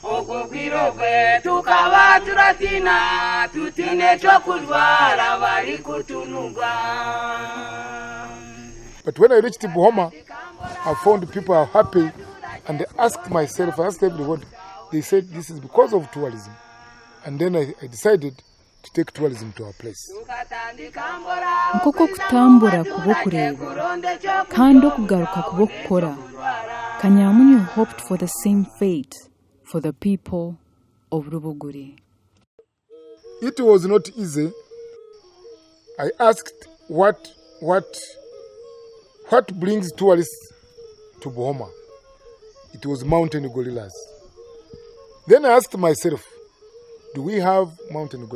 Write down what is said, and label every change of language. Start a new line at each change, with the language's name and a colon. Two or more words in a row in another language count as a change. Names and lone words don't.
English: But when I reached Buhoma, I found people are happy, and I asked everyone, they said this is because of tourism. And then I decided to take tourism to our place.
Nyankole: Nkoko kutambura kubo kureba kandi okugaruka kubo kukora.
English: Kanyamunyu hoped for the same fate for the people of Rubuguri. It was not easy. I asked what brings tourists to Buhoma. It was mountain gorillas. Then I asked myself, do we have mountain gorillas?